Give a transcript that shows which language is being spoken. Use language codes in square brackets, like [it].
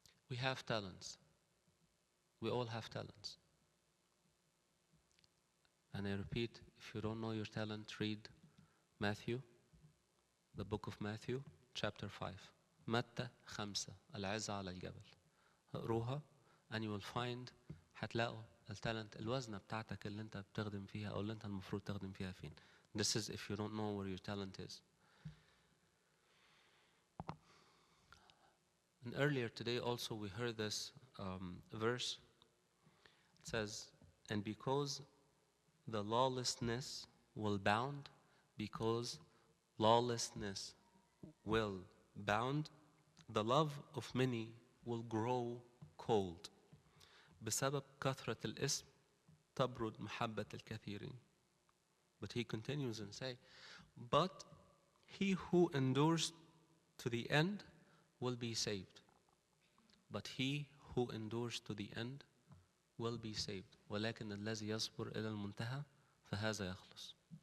[en] We have talents. We all have talents. And I repeat, if you don't know your talent, read Matthew, the book of Matthew, chapter 5. [ar] متى 5 العزة على الجبل. اقروها [en] and you will find [ar] هتلاقوا التالنت الوزنة بتاعتك اللي انت بتخدم فيها او اللي انت المفروض تخدم فيها فين. [en] This is if you don't know where your talent is. And earlier today also we heard this verse. It says, and because the lawlessness will bound, because lawlessness will bound, the love of many will grow cold. [ar] بسبب كثرة الاسم تبرد محبة الكثيرين. [en] But he continues and say, but he who endures to the end will be saved. But he who endures to the end will be saved. [ar] ولكن الذي يصبر إلى المنتهى فهذا يخلص.